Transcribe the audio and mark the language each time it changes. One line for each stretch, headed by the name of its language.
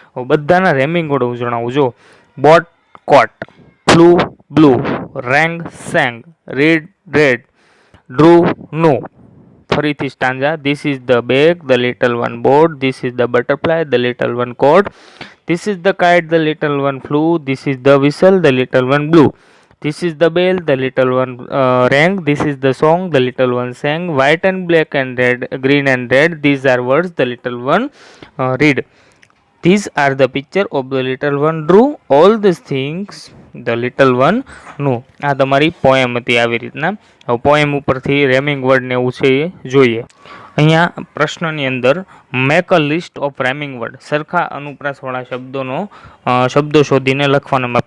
Gujarati: બધાના rhyming word હું જણાવું. જો બોટ કોટ, flu blue, રેંગ sang, read red, drew નું. ફરીથી stanza.
English: This is the bag the little one bought. This is the butterfly the little one caught. This is the kite the little one flew. This is the whistle the little one blew. This is the bell, the little one rang. This is the song, the little one sang. White and black and red, green and red. These are words the little one read. These are the picture of the little one drew. All these things the little one knew.
Gujarati: આ તમારી poem હતી આવી રીતના. હવે poem ઉપરથી rhyming word ને એવું છે એ જોઈએ. અહીંયા પ્રશ્નની અંદર
English: make a list of rhyming word,
Gujarati: સરખા અનુપ્રાસવાળા શબ્દો શોધીને લખવાના.